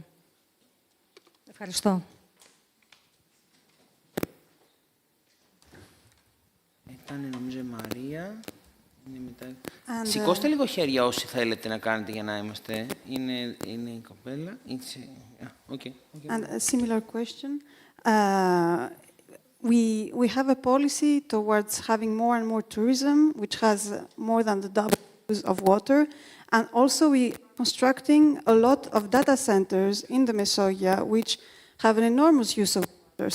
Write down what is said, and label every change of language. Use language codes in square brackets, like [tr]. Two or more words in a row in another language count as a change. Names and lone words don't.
[el] Ευχαριστώ. Ήταν νομίζω η Μαρία. Σηκώστε λίγο χέρια όσοι θέλετε να κάνετε για να είμαστε. Είναι η κοπέλα. [en] Okay. And a similar question. We have a policy towards having more and more tourism, which has more than the double use of water. And also we are constructing a lot of data centers in the Mesogia, which have an enormous use of water.